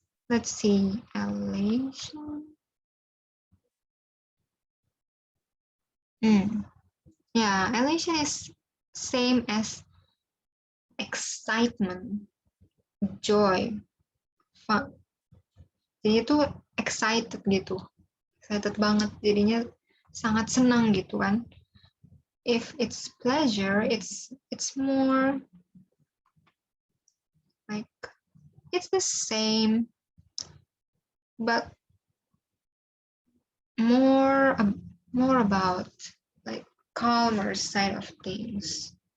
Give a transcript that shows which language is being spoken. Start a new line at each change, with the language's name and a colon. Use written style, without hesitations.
English: Let's see, elation. Yeah, elation is same as excitement, joy, fun.
Indonesian: Jadi itu excited gitu, excited banget. Jadinya sangat senang gitu kan.
English: If it's pleasure, it's more like it's the same, but more about like calmer side of things.